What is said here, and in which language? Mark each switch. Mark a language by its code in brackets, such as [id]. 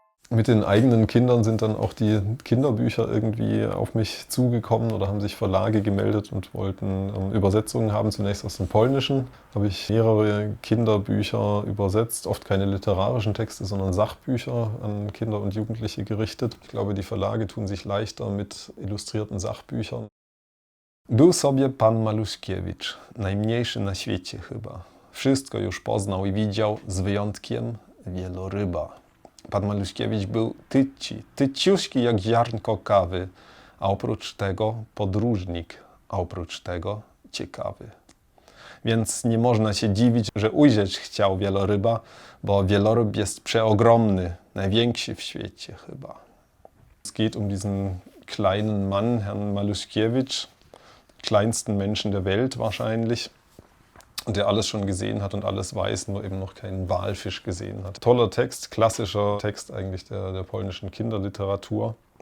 [de] Mit den eigenen Kindern sind dann auch die Kinderbücher irgendwie auf mich zugekommen oder haben sich Verlage gemeldet und wollten Übersetzungen haben. Zunächst aus dem Polnischen habe ich mehrere Kinderbücher übersetzt, oft keine literarischen Texte, sondern Sachbücher an Kinder und Jugendliche gerichtet. Ich glaube, die Verlage tun sich leichter mit illustrierten Sachbüchern. [pl] Był sobie pan Maluszkiewicz, najmniejszy na świecie chyba. Wszystko już poznał i widział, z wyjątkiem wieloryba. Pan Maluszkiewicz był tyciuśki jak ziarnko kawy, a oprócz tego podróżnik, a oprócz tego ciekawy. Więc nie można się dziwić, że ujrzeć chciał wieloryba, bo wieloryb jest przeogromny, największy w świecie chyba. [de] Es geht um diesen kleinen Mann, Herrn Maluszkiewicz, kleinsten Menschen der Welt wahrscheinlich, der alles schon gesehen hat und alles weiß, nur eben noch keinen Walfisch gesehen hat. Toller Text, klassischer Text eigentlich der polnischen Kinderliteratur.